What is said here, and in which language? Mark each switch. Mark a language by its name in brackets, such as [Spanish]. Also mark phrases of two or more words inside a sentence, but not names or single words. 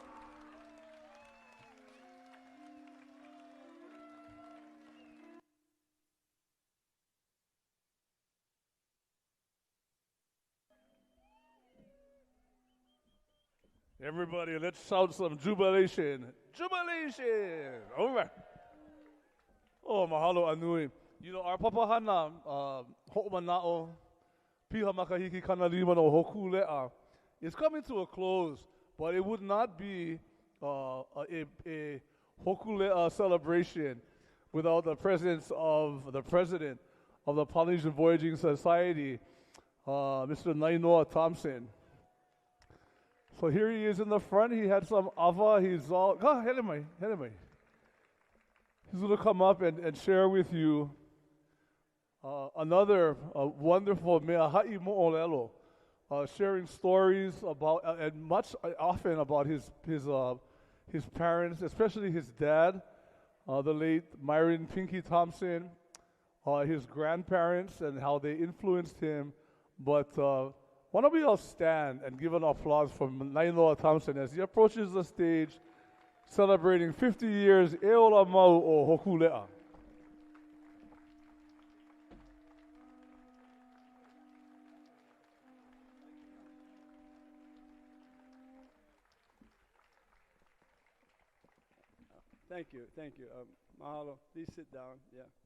[English] Everybody, let's shout some jubilation. Jubilation! All right. Oh, [Hawaiian] mahalo anui. [English] You know, our [Hawaiian] papahana, ho'omana'o, piha makahiki kanalima no Hōkūleʻa, [English] is coming to a close, but it would not be a Hōkūleʻa celebration without the presence of the president of the Polynesian Voyaging Society, Mr. Nainoa Thompson. So here he is in the front. He had some ava. He's all, He's going to come up and share with you another wonderful [Hawaiian] mea ha'i mo'olelo, [English] sharing stories about, and often about his parents, especially his dad, the late Myron Pinky Thompson, his grandparents, and how they influenced him. But why don't we all stand and give an applause for Nainoa Thompson as he approaches the stage celebrating 50 years [Hawaiian] e ola mau o Hōkūleʻa. [English] Thank you. Mahalo. Please sit down. Yeah.